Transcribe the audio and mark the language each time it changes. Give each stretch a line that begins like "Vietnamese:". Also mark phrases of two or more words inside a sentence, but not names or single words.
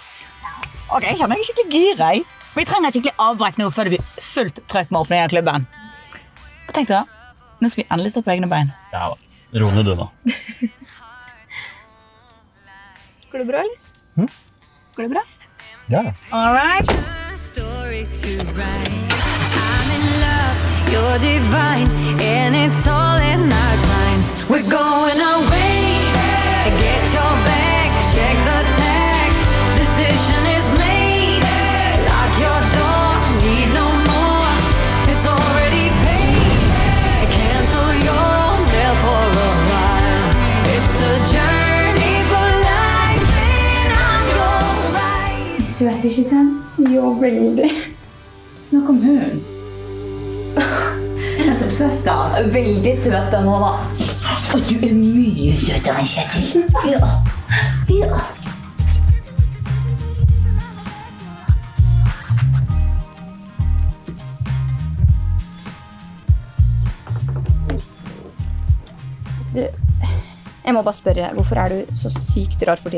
Norwegian: Ok, jeg kjenner meg skikkelig gira. Men jeg trenger skikkelig avbrekk nå før det blir fullt trøkk med åpningen av klubben. Hva tenkte du da? Nå skal vi endelig stå på egne bein. Ja, ro ned du nå. Går det bra, eller? Går det bra? Ja.
English: All right. You're divine, and it's all in our signs. We're going away. Get your bag, check the tag. Decision is made. Lock your door, need no more. It's already paid. Cancel your mail for a while. It's a journey for life, and I'm your ride.
Norwegian: Søt, ikke sant? Jo, veldig. Snakk om hun. Jeg er obsessed da. Veldig søt den nå, da. Og du mye søtere enn Kjetil. Ja. Jeg må bare spørre, hvorfor er du så sykt rar for tida?